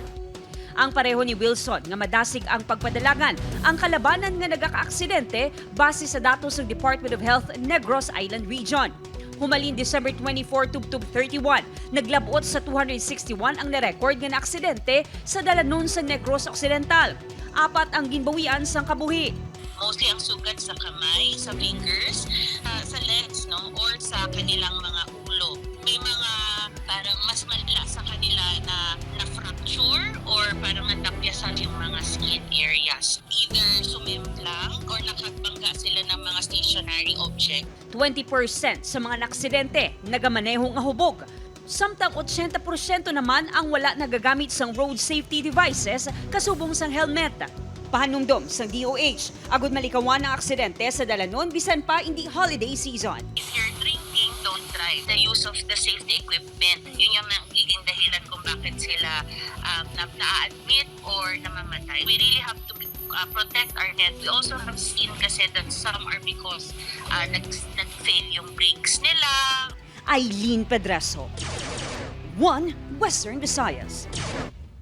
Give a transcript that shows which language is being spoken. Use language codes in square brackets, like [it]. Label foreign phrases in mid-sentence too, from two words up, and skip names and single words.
[hil] Ang pareho ni Wilson nga madasig ang pagpadalagan ang kalabanan nga nagaka-aksidente base sa datos ng Department of Health Negros Island Region. Humalin December 24 tubtub 31, naglabot sa 261 ang na-record nga na-aksidente sa Dalanon sa Negros Occidental. Apat ang ginbawian sang kabuhi. Mostly ang sugat sa kamay, sa fingers, sa legs, no? [tl] Or sa kanilang mga ulo. May mga parang mas malala sa kanila na fracture or parang natapyasan yung mga [en] skin areas. [tl] Either sumimplang or nakabangga sila ng mga [en] stationary object. [hil] 20% sa mga naksidente nagamaneho nga hubog. Samtang 80% naman ang wala nagagamit sang [en] road safety devices [hil] kasubong sang helmet. Pahanumdom sang DOH, agud malikawan ang aksidente sa Dalanon bisan pa hindi holiday season. [en] If you're drinking, don't drive. The use of the safety equipment, [tl] yun yung magiging dahilan kung bakit sila na-admit or namamatay. [en] We really have to protect our head. We also have seen kasi that some are because [tl] nag-fail yung brakes nila. [en] Eileen Pedreso, One Western Visayas.